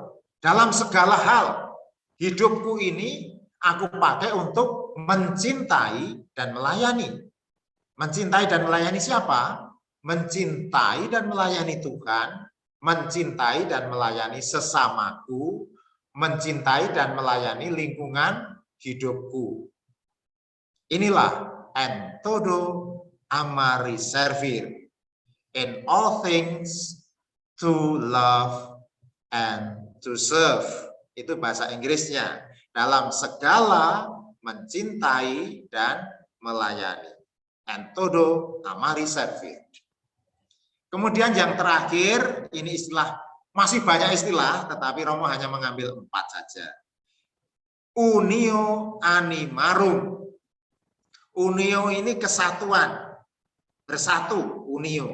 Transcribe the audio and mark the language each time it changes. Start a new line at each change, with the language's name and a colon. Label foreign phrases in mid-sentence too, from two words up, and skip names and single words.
Indonesian: Dalam segala hal, hidupku ini aku pakai untuk mencintai dan melayani. Mencintai dan melayani siapa? Mencintai dan melayani Tuhan, mencintai dan melayani sesamaku, mencintai dan melayani lingkungan hidupku.
Spanish: Inilah en todo amar y servir.
English: In all things to love and to serve.
Indonesian: Itu bahasa Inggrisnya. dalam segala mencintai dan melayani.
Spanish: En todo amar y servir.
Indonesian: Kemudian yang terakhir, ini istilah, masih banyak istilah, tetapi Romo hanya mengambil 4 saja.
Latin: Unio animarum.
Indonesian: Unio ini kesatuan, bersatu, unio.